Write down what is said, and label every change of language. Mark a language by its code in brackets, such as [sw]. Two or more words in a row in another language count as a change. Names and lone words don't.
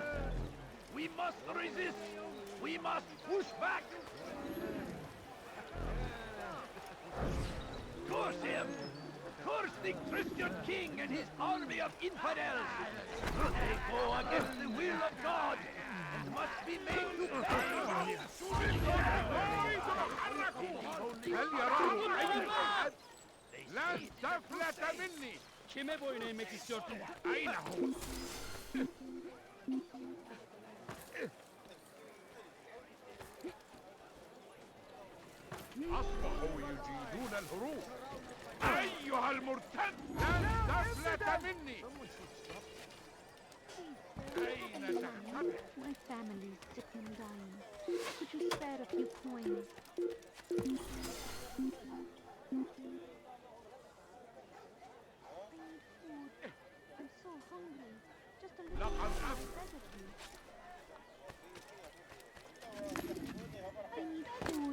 [en] We must resist. We must push back. Curse him! Curse the Christian king and his army of infidels! They go against the will of God and must be made to pay! [ar] لن تفلت مني. [tr] Kime boyun eğmek istiyorsun? [ar] أين هو؟ أصبحوا يجيدون الهروب. أيها المرتد لن تفلت مني. أين تهتم؟ [en] My family's sick and dying. Could you spare a few coins? I'm so hungry. Just a little [ar] لقد [en] I need food.